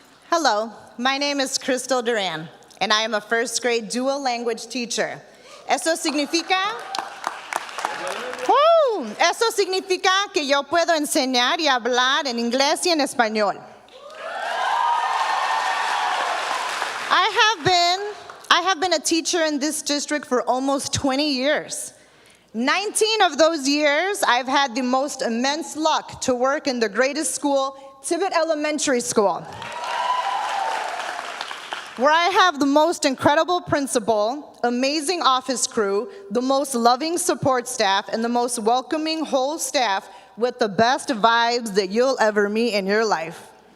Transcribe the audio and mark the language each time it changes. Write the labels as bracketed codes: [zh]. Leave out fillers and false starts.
[en] Hello, my name is Crystal Duran, and I am a first grade dual language teacher. [es] Eso significa que yo puedo enseñar y hablar en inglés y en español. [en] I have been a teacher in this district for almost 20 years. 19 of those years, I've had the most immense luck to work in the greatest school, Tibbet Elementary School, where I have the most incredible principal, amazing office crew, the most loving support staff, and the most welcoming whole staff with the best vibes that you'll ever meet in your life.